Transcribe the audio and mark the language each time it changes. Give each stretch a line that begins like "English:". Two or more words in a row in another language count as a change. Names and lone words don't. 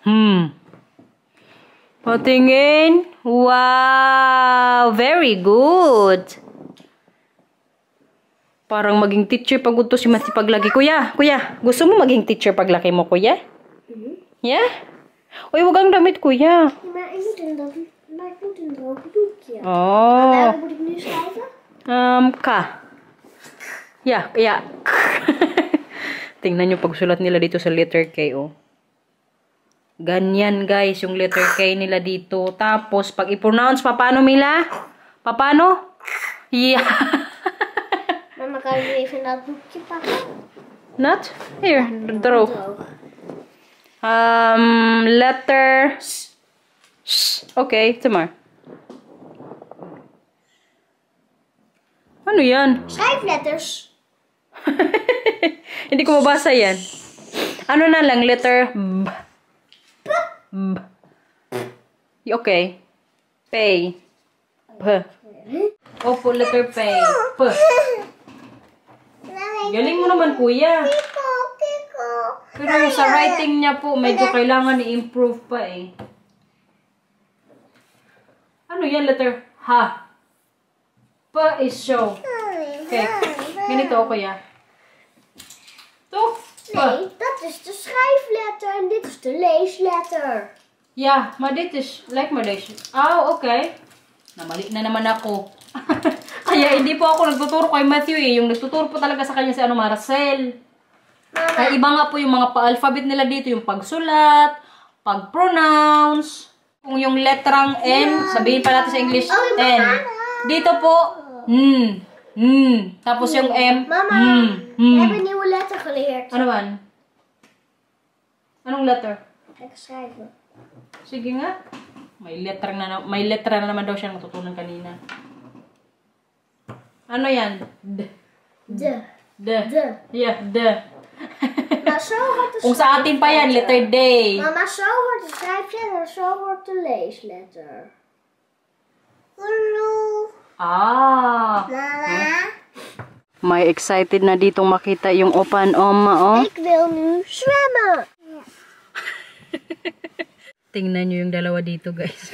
Filipino: Patingin.
English: Wow, very good.
Filipino: Parang maging teacher pag to si Matthew paglaki. Kuya, gusto mo maging teacher paglaki mo, kuya? Yeah? Uy, wag ang damit, kuya.
Dutch: Maar ik moet een droge doekje. Oh. Waar moet ik nu schrijven?
English: K. Yeah.
Filipino: Tingnan nyo pagsulat nila dito sa letter K, oh. Ganyan, guys, yung letter K nila dito. Tapos, pag i-pronounce, paano, Mila? Paano?
English: Yeah.
Dutch: Mama, kan je even dat boekje pakken?
English: Not? Here, draw. Letter Okay, tomorrow.
Filipino: Ano yan?
Dutch: Schrijfletters.
Filipino: Hindi ko mabasa yan. Ano na lang,
English: letter B. B. Okay.
Filipino: Pay. P. Opo, letter pay. P. Galing mo naman, kuya. Pero sa writing niya po, medyo kailangan i-improve pa eh. Ano yan,
English: letter H? P is show. Okay.
Filipino: Ganito ako, kuya. To.
Dutch: Nee, dat is de schrijfletter en dit is de leesletter. Ja, maar dit is, lijkt me deze.
Filipino: Oh, okay. Namali na naman ako. Kaya hindi po ako nagtuturo kay Matthew eh. Yung nagtuturo po talaga sa kanya si Marcel. Kaya iba nga po yung mga pa-alphabet nila dito. Yung pagsulat, pag-pronounce. Kung yung letrang N, sabihin pa natin sa English, N. Dito po, Tapos yung M,
Dutch: Mama, we hebben een nieuwe letter geleerd.
Filipino: Ano man? Anong letter?
Dutch: Lekker schrijven.
Filipino: Sige nga. May letra na naman daw siya natutunan kanina. Ano yan? D. D.
English: Yeah, D.
Dutch: Maar zo hoort de
Filipino: Kung sa atin pa yan,
English: letter D.
Dutch: Mama, zo hoort de schrijfletter en zo hoort de leesletter. Hallo. Ah. Mama.
Filipino: May excited na ditong makita yung opan oma, oh.
Dutch: Ik wil nu zwemmen.
Filipino: Tingnan nyo yung dalawa dito, guys.